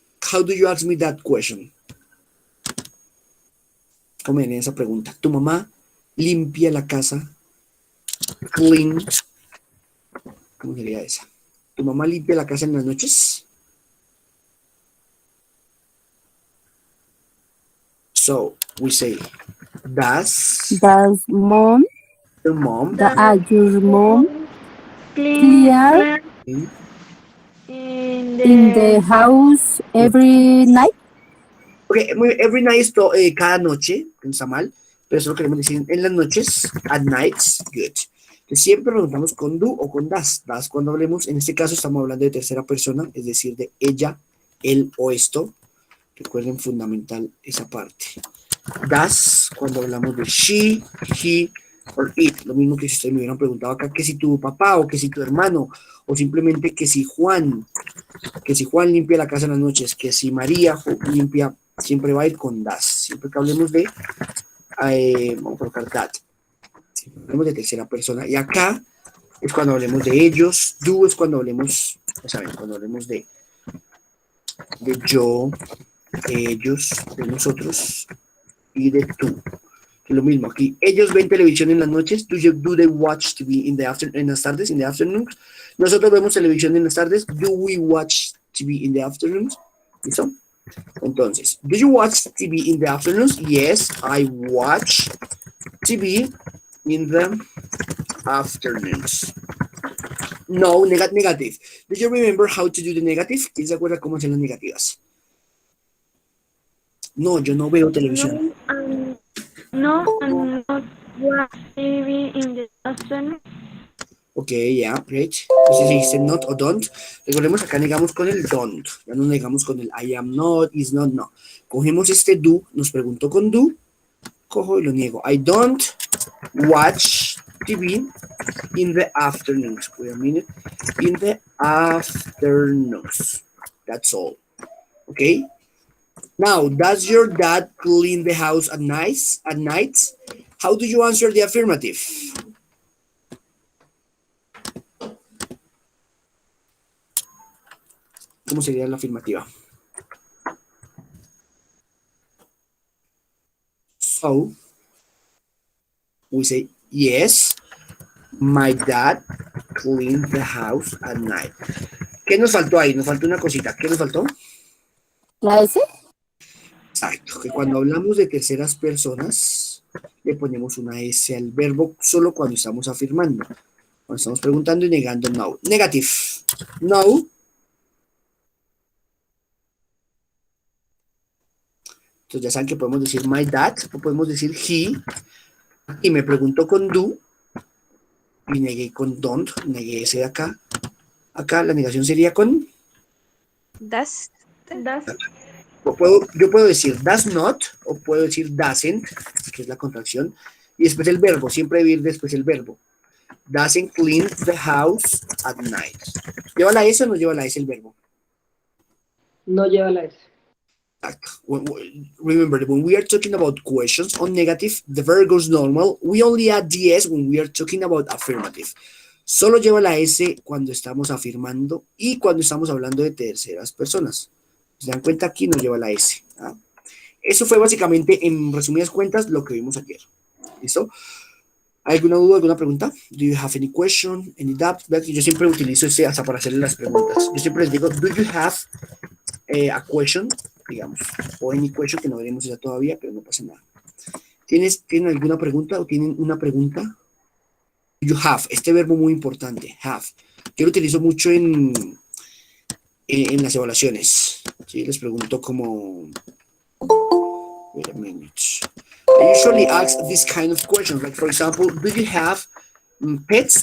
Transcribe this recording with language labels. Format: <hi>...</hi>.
<en>How do you ask me that question?</en> <es>¿Cómo viene esa pregunta? ¿Tu mamá limpia la casa? Clean. ¿Cómo sería esa? ¿Tu mamá limpia la casa en las noches?</es> <en>So, we say, does mom, your mom your mom Clear clean in the house every night? Okay, every night</en> <es>es cada noche, no está mal, pero eso lo queremos decir en las noches,</es> <en>at nights, good.</en> <es>Entonces siempre nos preguntamos con do o con das. Das cuando hablemos, en este caso estamos hablando de tercera persona, es decir, de ella, él o esto. Recuerden fundamental esa parte. Das cuando hablamos de</es> <en>she, he, or it.</en> <es>Lo mismo que si ustedes me hubieran preguntado acá, que si tu papá o que si tu hermano, o simplemente que si Juan limpia la casa en las noches, que si María limpia, siempre va a ir con das. Siempre que hablemos de, vamos a colocar that. Siempre hablemos de tercera persona. Y acá es cuando hablemos de ellos. Do es cuando hablemos, ya saben, cuando hablemos de yo, de ellos, de nosotros y de tú. Lo mismo aquí. Ellos ven televisión en las noches.</es> <en>Do they watch TV in</en> <es>las tardes,</es> <en>in the afternoons?</en> <es>Nosotros vemos televisión en las tardes.</es> <en>Do we watch TV in the afternoons?</en> <es>¿Listo?</es> <en>Entonces, do you watch TV in the afternoons? Yes, I watch TV in the afternoons. No, negative. Do you remember how to do the negative?</en> <es>¿Quién se acuerda cómo hacer las negativas? No, yo no veo televisión.</es> <en>No, I'm not watch TV in the afternoon. Ok, yeah, great.</en> <es>Entonces dice not o don't. Recordemos acá negamos con el don't. Ya no negamos con el I am not, is not, no. Cogemos este do, nos preguntó con do, cojo y lo niego.</es> <en>I don't watch TV in the afternoons. Wait a minute. In the afternoons. That's all. Okay? Now, does your dad clean the house at night? How do you answer the affirmative?</en> <es>¿Cómo sería la afirmativa?</es> <en>So, we say, yes, my dad cleaned the house at night.</en> <es>¿Qué nos faltó ahí? Nos faltó una cosita. ¿Qué nos faltó? ¿La S? Exacto, que cuando hablamos de terceras personas, le ponemos una S al verbo solo cuando estamos afirmando. Cuando estamos preguntando y negando no. Negative. No. Entonces ya saben que podemos decir my dad o podemos decir he. Y me preguntó con do y negué con don't, negué ese de acá. Acá la negación sería con...</es> <en>Das. Das.</en> <es>Yo puedo decir does not o puedo decir doesn't, que es la contracción, y después el verbo, siempre debe ir después el verbo.</es> <en>Doesn't clean the house at night.</en> <es>¿Lleva la S o no lleva la S el verbo? No lleva la S. Exacto.</es> <en>Remember, when we are talking about questions on negative, the verb goes normal. We only add the S when we are talking about affirmative.</en> <es>Solo lleva la S cuando estamos afirmando y cuando estamos hablando de terceras personas. ¿Se dan cuenta? Aquí no lleva la S. ¿Ah? Eso fue básicamente, en resumidas cuentas, lo que vimos ayer. ¿Listo? ¿Hay alguna duda, alguna pregunta?</es> <en>Do you have any question, any doubt?</en> <es>Yo siempre utilizo ese hasta para hacerle las preguntas. Yo siempre les digo,</es> <en>do you have a question,</en> <es>digamos, o</es> <en>any question,</en> <es>que no veremos esa todavía, pero no pasa nada. ¿Tienen alguna pregunta o tienen una pregunta?</es> <en>Do you have,</en> <es>este verbo muy importante, have. Yo lo utilizo mucho en las evaluaciones. ¿Sí? Les pregunto como...</es> <en>Wait a minute. I usually ask this kind of questions, like for example, do you have pets?</en>